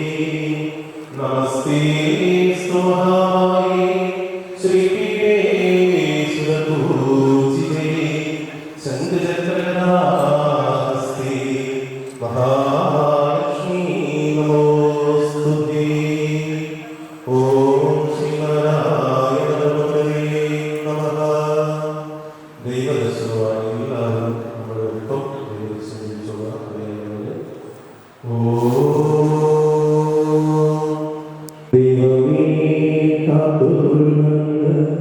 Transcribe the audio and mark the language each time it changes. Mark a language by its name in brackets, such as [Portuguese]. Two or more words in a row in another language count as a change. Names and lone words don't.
[Sanskrit] नमस्ते स्तुवाये श्रीपीठे सुरपूजिते शङ्खचक्रगदाहस्ते महालक्ष्मी नमोस्तुते। ॐ ശ്രീനാരായണഗുരുവേ നമഃ. [Malayalam] ദൈവദർശനമായി എല്ലാവരും നമ്മുടെ ഒപ്പം ദൈവദർശനം അറിയാവുന്നത്. ദൈവമേ കാത്തുകൊള്ളുന്ന